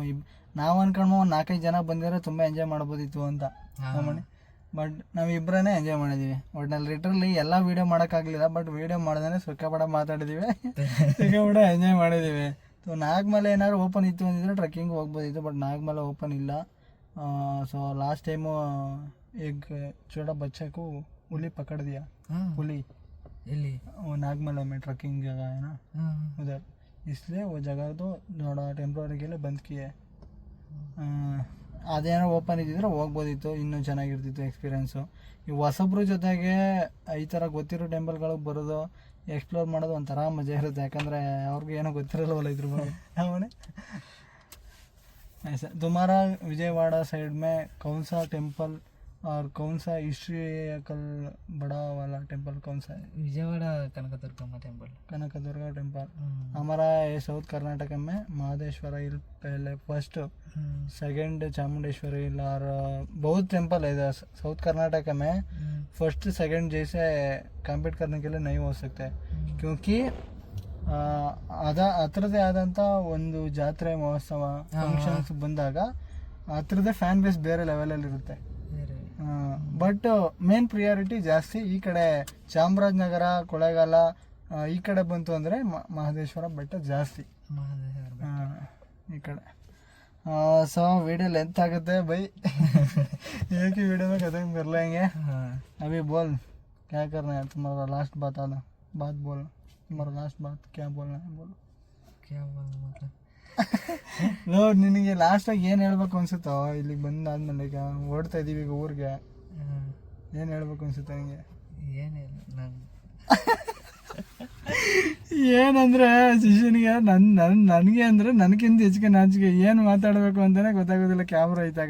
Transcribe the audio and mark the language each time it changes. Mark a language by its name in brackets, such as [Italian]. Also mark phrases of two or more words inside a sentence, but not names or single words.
[Kannada] ನಾವು ಅನ್ಕೊಂಡ್ಬೋ ಒಂದು 4-5 ಜನ ಬಂದಿರೋ ತುಂಬ ಎಂಜಾಯ್ ಮಾಡ್ಬೋದಿತ್ತು ಅಂತ ಮಣಿ. ಬಟ್ ನಾವಿಬ್ಬರೇ ಎಂಜಾಯ್ ಮಾಡಿದ್ದೀವಿ. ಒಟ್ಟಿನಲ್ಲಿ ಲಿಟ್ರಲಿ ಎಲ್ಲ ವೀಡಿಯೋ ಮಾಡೋಕ್ಕಾಗಲಿಲ್ಲ, ಬಟ್ ವೀಡಿಯೋ ಮಾಡ್ದೇ ಸಿಕ್ಕಾಪಟ್ಟೆ ಮಾತಾಡಿದ್ದೀವಿ, ಸಿಕ್ಕಾಪಟ್ಟೆ ಎಂಜಾಯ್ ಮಾಡಿದ್ದೀವಿ. ಸೊ ನಾಗಮಲೆ ಏನಾದ್ರು ಓಪನ್ ಇತ್ತು ಅಂದಿದ್ರೆ ಟ್ರೆಕ್ಕಿಂಗ್ ಹೋಗ್ಬೋದಿತ್ತು, ಬಟ್ ನಾಗಮಲೆ ಓಪನ್ ಇಲ್ಲ. [Hindi] ಸೊ [English] last time [Hindi] एक छोटा बच्चे को उली पकड़ दिया. पुली वो नागमला में ट्रकिंग जगह है ना उधर, इसलिए वो जगह तो थोड़ा टेम्प्ರರಿ के लिए बंद किया है. [Kannada] ಅದೇನೋ ಓಪನ್ ಇದ್ದಿದ್ರೆ ಹೋಗ್ಬೋದಿತ್ತು, ಇನ್ನೂ ಚೆನ್ನಾಗಿರ್ತಿತ್ತು ಎಕ್ಸ್ಪೀರಿಯೆನ್ಸು. ಈ ಹೊಸಬ್ರ ಜೊತೆಗೆ ಈ ಥರ ಗೊತ್ತಿರೋ ಟೆಂಪಲ್ಗಳಿಗೆ ಬರೋದು, ಎಕ್ಸ್ಪ್ಲೋರ್ ಮಾಡೋದು ಒಂಥರ ಮಜಾ ಇರುತ್ತೆ. ಯಾಕಂದರೆ ಅವ್ರಿಗೆ ಏನೋ ಗೊತ್ತಿರಲ್ವಲ್ಲ ಇದ್ರ ಬಗ್ಗೆ. [Hindi] ಅವನೇ ऐसा तुम्हारा विजयवाड़ा साइड में कौन सा टेम्पल और कौन सा हिस्ट्रिकल बड़ा वाला टेम्पल कौन सा है? विजयवाड़ा कनकदुर्गम्मा टेम्पल। कनकदुर्गा टेम्पल। हमारा ये साउथ कर्नाटक में महादेश्वर हिल पहले फर्स्ट, सेकंड चामुंडेश्वरी हिल और बहुत टेम्पल है इधर साउथ कर्नाटक में। फर्स्ट सेकंड जैसे कंपीट करने के लिए नहीं हो सकते क्योंकि [Kannada] ಅದರದೇ ಆದಂಥ ಒಂದು ಜಾತ್ರೆ ಮಹೋತ್ಸವ ಫಂಕ್ಷನ್ಸ್ ಬಂದಾಗ ಅದರದೇ [English] fan base [Kannada] ಬೇರೆ ಲೆವೆಲಲ್ಲಿ ಇರುತ್ತೆ. ಬಟ್ [English] main priority [Kannada] ಜಾಸ್ತಿ ಈ ಕಡೆ ಚಾಮರಾಜನಗರ ಕೊಳ್ಳೇಗಾಲ ಈ ಕಡೆ ಬಂತು ಅಂದರೆ ಮಹದೇಶ್ವರ ಬೆಟ್ಟ ಜಾಸ್ತಿ ಈ ಕಡೆ. [Hindi] ಸೊ [English] video length [Hindi] आगते भाई एक ही वीडियो में खत्म कर लेंगे. अभी बोल क्या करना है तुम्हारा लास्ट बात आना बात बोल तुम्हारा लास्ट बात क्या बोलना है बोलो. क्या बोलना मतलब [Kannada] ನೋ ನಿನಗೆ ಲಾಸ್ಟಾಗಿ ಏನು ಹೇಳ್ಬೇಕು ಅನ್ಸುತ್ತೋ ಇಲ್ಲಿಗೆ ಬಂದಾದ್ಮೇಲೆ ಈಗ ಓಡ್ತಾ ಇದ್ದೀವಿ ಈಗ ಊರಿಗೆ ಏನು ಹೇಳ್ಬೇಕು ಅನ್ಸುತ್ತೆ ನನಗೆ? ಏನಿಲ್ಲ ನಾನು ಏನಂದರೆ ಶಿಷ್ಯನಿಗೆ ನನಗೆ ಅಂದರೆ ನನಗಿಂತ ಹೆಚ್ಚಿಗೆ ನಾಚಿಕೆ ಏನು ಮಾತಾಡಬೇಕು ಅಂತಲೇ ಗೊತ್ತಾಗೋದಿಲ್ಲ ಕ್ಯಾಮ್ರಾ ಇದ್ದಾಗ.